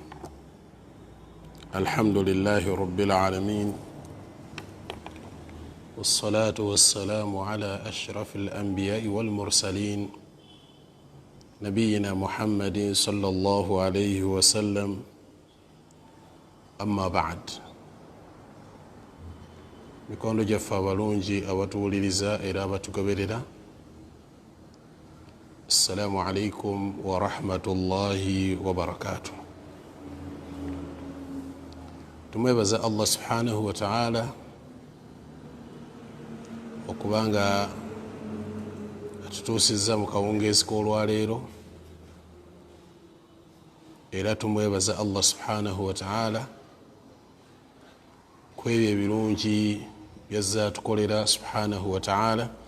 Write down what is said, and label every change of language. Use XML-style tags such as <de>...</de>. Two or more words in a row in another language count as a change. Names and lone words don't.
<ar>الحمد لله رب العالمين، والصلاة والسلام على أشرف الأنبياء والمرسلين نبينا محمد صلى الله عليه وسلم. أما بعد،</ar> <lg>mikondo jaffa abalungi abatuwuliriza era abatugoberera,</lg> <ar>السلام عليكم ورحمة الله وبركاته.</ar> <lg>Tumwebaza</lg> <ar>الله سبحانه وتعالى</ar> <lg>okubanga atutuusizza mu kawungeezi k'olwaleero, era tumwebaza</lg> <ar>الله سبحانه وتعالى</ar> <lg>kwebyo ebirungi byazza atukolera</lg> <ar>سبحانه وتعالى.</ar>